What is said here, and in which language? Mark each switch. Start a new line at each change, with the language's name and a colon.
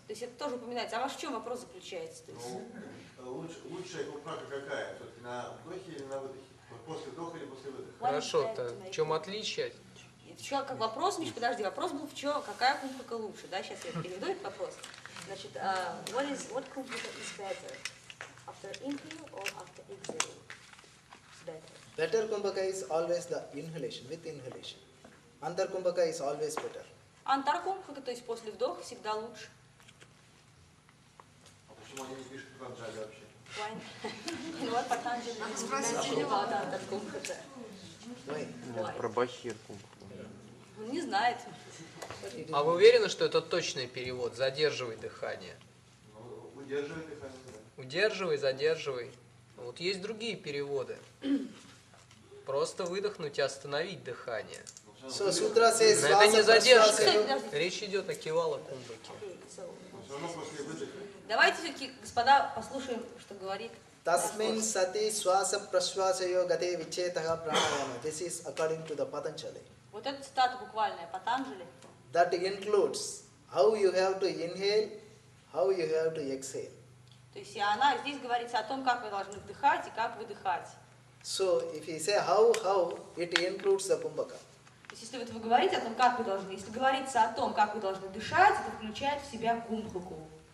Russian: То есть это тоже упоминается. А ваш в чем вопрос заключается? То есть... Лучшая кумбхака какая? Все-таки на вдохе или на выдохе? После вдоха или после выдоха? Хорошо-то. В чем отличие? Как вопрос, Миш, подожди, вопрос был в чем, какая кумбхака лучше, да? Сейчас я переведу этот вопрос.
English: Значит, what kumbhaka is better? After inhale or after exhale? Better. Better kumbhaka is always the inhalation, with inhalation. Antar kumbhaka is always better.
Russian: Антар кумбхака, то есть после вдоха, всегда лучше. А почему они не пишут Пранаяме вообще? Вот Патанджали about антар кумбхака. Про бахир кумбхака. Он не знает. А вы уверены, что это точный перевод? Задерживай дыхание. Ну, удерживай дыхание, да. Удерживай, задерживай. Вот есть другие переводы. Просто выдохнуть и остановить дыхание.
English: So Sutra says,
Russian: но это не задержка.
Sanskrit: Swasa,
Russian: Речь идет о кивала кумбхаке. Давайте все-таки, господа, послушаем, что говорит.
Sanskrit: Tasmin sati swasa praswasayo gate vichetah pranayama.
English: This is according to the Patanjali.
Russian: Вот эта цитата буквальная Патанджали.
English: That includes how you have to inhale, how you have to exhale.
Russian: То есть она здесь говорится о том, как вы должны вдыхать и как выдыхать.
English: So if you say how, it includes the kumbhaka.
Russian: То есть если вот вы говорите о том, как вы должны, если говорится о том, как вы должны дышать, это включает в себя кумбхаку.